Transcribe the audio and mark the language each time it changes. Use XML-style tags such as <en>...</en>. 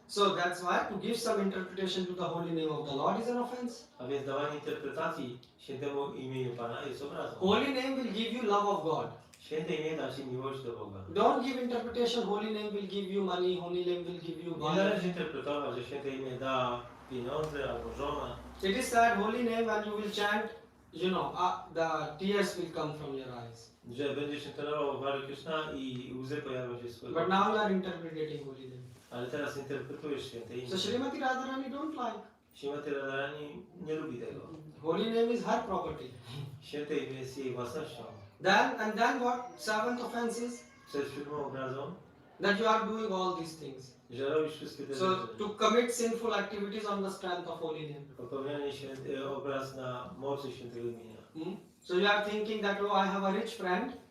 <en>So that's why to give some interpretation to the holy name of the Lord is an offense.</en> <pl>A więc dawanie interpretacji świętemu imieniu Pana jest obrazą.</pl> <en>Holy name will give you love of God.</en> <pl>Święte imię da Ci miłość do Boga.</pl> <en>Don't give interpretation, holy name will give you money, holy name will give you</en> <pl>Nie</pl> <en>God.</en> <pl>należy interpretować, że święte imię da pieniądze albo żonę.</pl> <en>It is said holy name and you will chant, you know, the tears will come from your eyes.</en> <pl>Że będziesz intonował Hare Krishna i łzy pojawią się z twojego</pl> <en>But now you are interpreting holy name.</en> <pl>Ale teraz interpretujesz święte imię.</pl> <en>So Srimati Radharani don't like.</en> <pl>Śrimati Radharani nie lubi tego.</pl> <en>Holy name is her property.</en> <pl>Święte imię jest jej własnością.</pl> <en>Then what? Seventh offense is</en> <pl>Co jest siódmą obrazą?</pl> <en>that you are doing all these things.</en> <pl>Że robisz wszystkie te</pl> <en>So</en> <pl>rzeczy.</pl> <en>to commit sinful activities on the strength of holy name.</en> <pl>Popełnianie obraz na mocy świętego imienia.</pl> <en>So you are thinking that, oh, I have a rich friend</en>